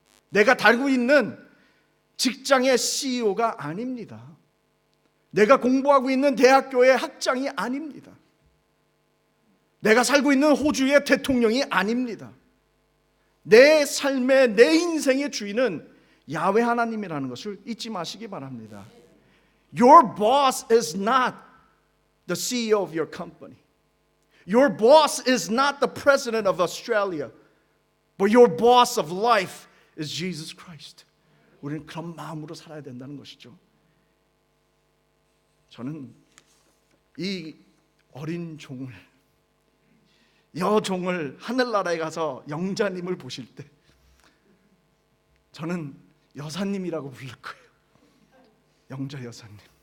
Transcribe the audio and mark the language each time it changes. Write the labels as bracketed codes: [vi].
[ko] 내가 달고 있는 직장의 CEO가 아닙니다. 내가 공부하고 있는 대학교의 학장이 아닙니다. 내가 살고 있는 호주의 대통령이 아닙니다. 내 삶의, 내 인생의 주인은 야훼 하나님이라는 것을 잊지 마시기 바랍니다. [en] Your boss is not the CEO of your company. Your boss is not the president of Australia. But your boss of life is Jesus Christ. [ko] 우리는 그런 마음으로 살아야 된다는 것이죠. 저는 이 어린 종을, 여종을 하늘나라에 가서 영자님을 보실 때 저는 여사님이라고 부를 거예요. 영자 여사님.